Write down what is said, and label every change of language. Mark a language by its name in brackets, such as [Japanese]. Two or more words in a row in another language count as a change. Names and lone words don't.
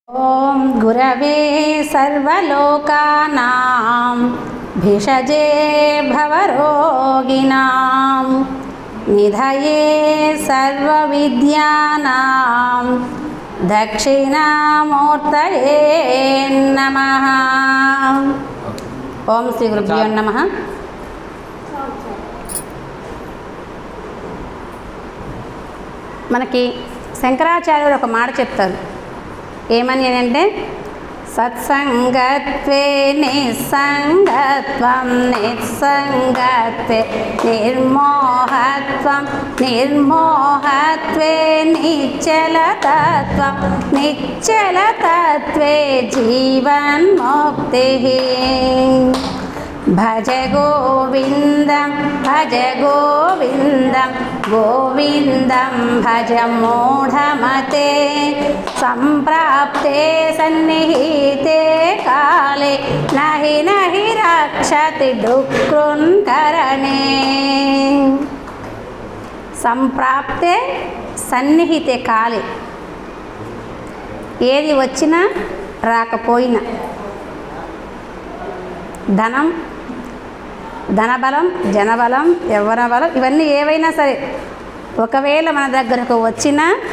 [Sanskrit] ओम गुरवे सर्वलोकानां भिषजे भवरोगिणां निधये सर्वविद्यानां दक्षिणामूर्तये नमः। ओम श्री गुरुभ्यो नमः। [Telugu] మనకి శంకరాచార్యుడు ఒక మాట చెప్తారు. ఏమని అంటే [Sanskrit] సత్సంగత్వే నిస్సంగత్వం నిస్సంగత్వే నిర్మోహత్వం నిర్మోహత్వే నిశ్చలతత్వం నిశ్చలతత్వే జీవన్ముక్తి। భజ గోవిందం భజ గోవిందం గోవిందం భజ మూఢమతే సంప్రాప్తే సన్నిహితే కాలే నహి నహి రక్షతి డుక్రున్కరణే। సంప్రాప్తే సన్నిహితే కాలే, [Telugu] ఏది వచ్చినా రాకపోయినా, ధనం ధనబలం జనబలం యవ్వన బలం ఇవన్నీ ఏవైనా సరే ఒకవేళ మన దగ్గరకు వచ్చినా